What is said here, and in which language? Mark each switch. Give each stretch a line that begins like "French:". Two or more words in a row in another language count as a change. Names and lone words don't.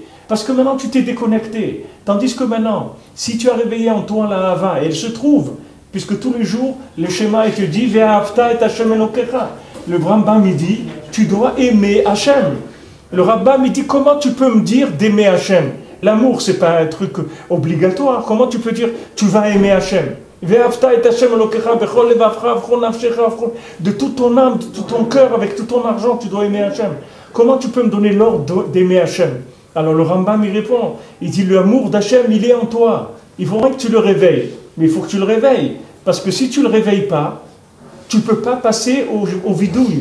French: Parce que maintenant, tu t'es déconnecté. Tandis que maintenant, si tu as réveillé en toi la Hava, et elle se trouve, puisque tous les jours, le schéma il te dit,
Hebrew: ואהבת את השם אלוקיך.
French: Le Rambam il dit, tu dois aimer Hachem. Le Rambam il dit, comment tu peux me dire d'aimer Hachem? L'amour, c'est pas un truc obligatoire. Comment tu peux dire, tu vas aimer Hachem?
Hebrew: ואהבת את השם אלוקיך, בכל לבבך, ובכל נפשך,
French: de toute ton âme, de tout ton cœur, avec tout ton argent, tu dois aimer Hachem. Comment tu peux me donner l'ordre d'aimer Hachem? Alors le Rambam il répond, il dit, l'amour d'Hachem, il est en toi. Il faudrait que tu le réveilles. Mais il faut que tu le réveilles. Parce que si tu ne le réveilles pas, tu ne peux pas passer au vidouille.